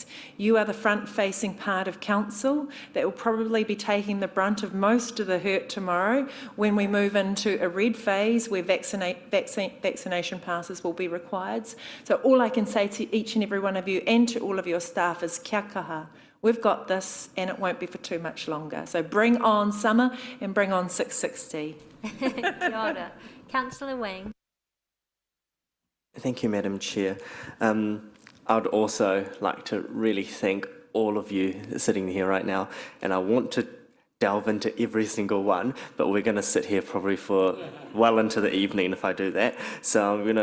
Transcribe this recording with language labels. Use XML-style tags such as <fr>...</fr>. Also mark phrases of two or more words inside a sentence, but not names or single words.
<en>You are the front-facing part of council that will probably be taking the brunt of most of the hurt tomorrow when we move into a red phase where vaccination passes will be required. So all I can say to each and every one of you and to all of your staff is</en> <mi>kia kaha.</mi> <en>We've got this and it won't be for too much longer. So bring on summer and bring on 660.</en> <mi>Kia ora.</mi> <en>Councillor Wang. Thank you, Madam Chair. I'd also like to really thank all of you sitting here right now, and I want to delve into every single one, but we're going to sit here probably for well into the evening if I do that.</en>